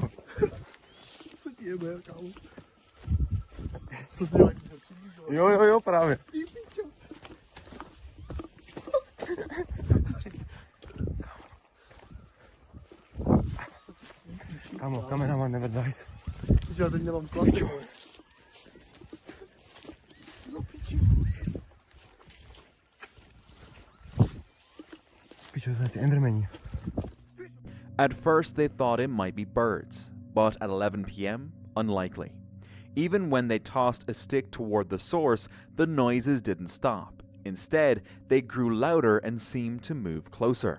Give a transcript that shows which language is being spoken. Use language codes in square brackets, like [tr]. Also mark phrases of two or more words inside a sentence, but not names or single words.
[cs] Co ti jebe, kámo? To znělo jak se přiblížilo. Jo, právě. Ty pičo. Kámo, kameraman, [en] never dies. [cs] Já teď nemám klasy. No piči. [en] At first they thought it might be birds, but at 11 p.m, unlikely. Even when they tossed a stick toward the source, the noises didn't stop. Instead, they grew louder and seemed to move closer.